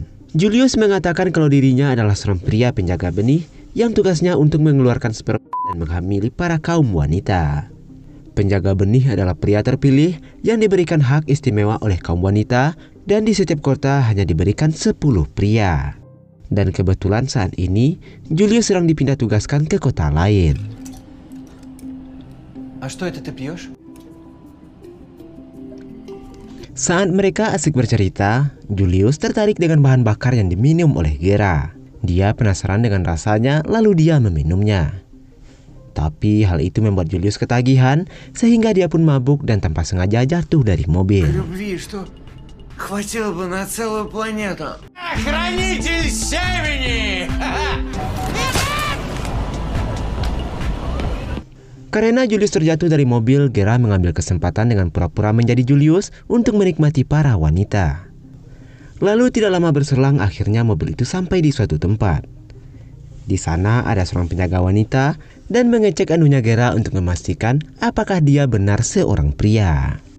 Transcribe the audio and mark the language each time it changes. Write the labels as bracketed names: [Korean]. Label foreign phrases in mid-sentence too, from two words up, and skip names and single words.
[Indonesian] Julius mengatakan kalau dirinya adalah seorang pria penjaga benih yang tugasnya untuk mengeluarkan sperma dan menghamili para kaum wanita. Penjaga benih adalah pria terpilih yang diberikan hak istimewa oleh kaum wanita dan di setiap kota hanya diberikan 10 pria. Dan kebetulan saat ini, Julius sedang dipindah tugaskan ke kota lain. [Russian] А что это ты пьешь? [Indonesian] Saat mereka asik bercerita, Julius tertarik dengan bahan bakar yang diminum oleh Gera. Dia penasaran dengan rasanya, lalu dia meminumnya. Tapi hal itu membuat Julius ketagihan, sehingga dia pun mabuk dan tanpa sengaja jatuh dari mobil. [Russian] Любви, что хватило бы на целую планету. Хранитель семени! [Indonesian] Karena Julius terjatuh dari mobil, Gera mengambil kesempatan dengan pura-pura menjadi Julius untuk menikmati para wanita. Lalu tidak lama berselang, akhirnya mobil itu sampai di suatu tempat. Di sana ada seorang penjaga wanita dan mengecek anunya Gera untuk memastikan apakah dia benar seorang pria.